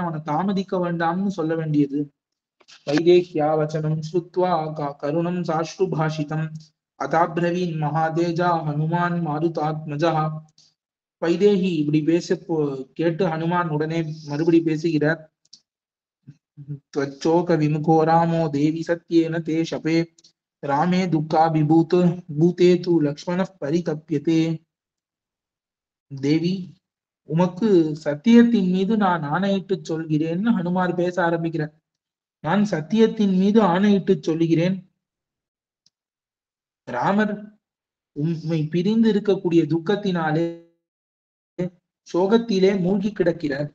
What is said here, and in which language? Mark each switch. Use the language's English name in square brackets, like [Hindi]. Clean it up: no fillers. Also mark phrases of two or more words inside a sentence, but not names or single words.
[Tamil] அவனை தாமதிக்க வேண்டாம்னு சொல்ல வேண்டியது. [Sanskrit] वैदेह्या वचनम् श्रुत्वा करुणम् साश्रु भाषितम् अथाब्रवीत् महातेजा हनुमान् मारुतात्मजः. [Tamil] வைதேகி இப்படி கேட்டு ஹனுமான் உடனே மறுபடி பேசுகிறார். [Sanskrit] त्वच्चोक विमुखो रामो देवी सत्येन ते शपे रामे दुःखाभिभूत भूते तु लक्ष्मणः परितप्यते. [Tamil] தேவி, உமக்கு சத்தியத்தின் மீது நான் ஆணையிட்டு சொல்கிறேன்னு ஹனுமார் பேச ஆரம்பிக்கிறார். நான் சத்தியத்தின் மீது ஆணையிட்டு சொல்லுகிறேன், ராமர் உண்மை பிரிந்து இருக்கக்கூடிய துக்கத்தினாலே சோகத்திலே மூழ்கி கிடக்கிறார்.